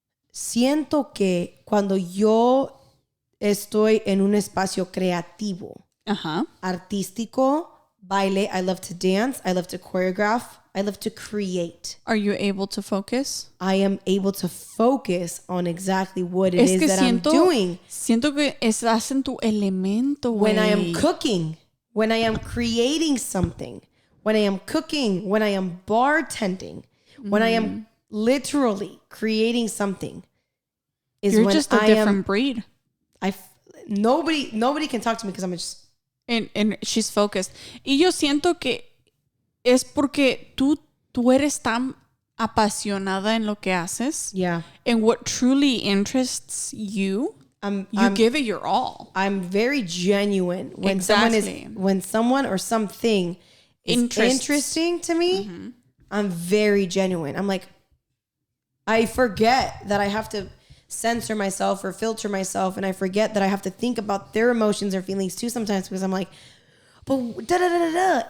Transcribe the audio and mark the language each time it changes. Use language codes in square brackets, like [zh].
[es] Siento que cuando yo estoy en un espacio creativo, artístico, baile, [en] I love to dance, I love to choreograph, I love to create. Are you able to focus? I am able to focus on exactly what it is that I'm doing. [es] Siento que estás en tu elemento, güey. [en] When I am cooking, when I am creating something, when I am cooking, when I am bartending, when I am literally creating something, is you're when just a different breed. Nobody can talk to me because I'm just... And she's focused. [es] Y yo siento que es porque tú eres tan apasionada en lo que haces. [en] Yeah. And what truly interests you, you give it your all. I'm very genuine when someone or something is interesting to me. I'm very genuine. I'm like, I forget that I have to censor myself or filter myself, and I forget that I have to think about their emotions or feelings too sometimes, because I'm like, but da da da da.